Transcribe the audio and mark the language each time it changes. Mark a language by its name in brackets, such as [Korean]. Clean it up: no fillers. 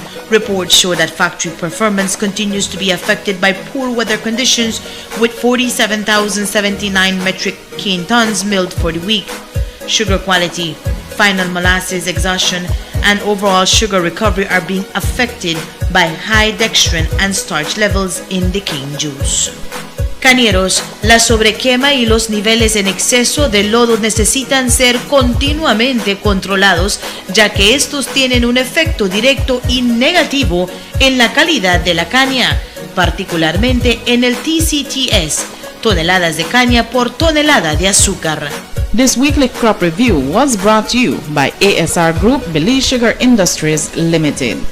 [English] Reports show that factory performance continues to be affected by poor weather conditions, with 47,079 metric cane tons milled for the week. Sugar quality, final molasses exhaustion, and overall sugar recovery are being affected by high dextrin and starch levels in the cane juice. [Spanish] Cañeros, la sobrequema y los niveles en exceso de lodo necesitan ser continuamente controlados, ya que estos tienen un efecto directo y negativo en la calidad de la caña, particularmente en el TCTS, toneladas de caña por tonelada de azúcar. [English] This weekly crop review was brought to you by Bsiasr Group, Bsiasr Industries Limited.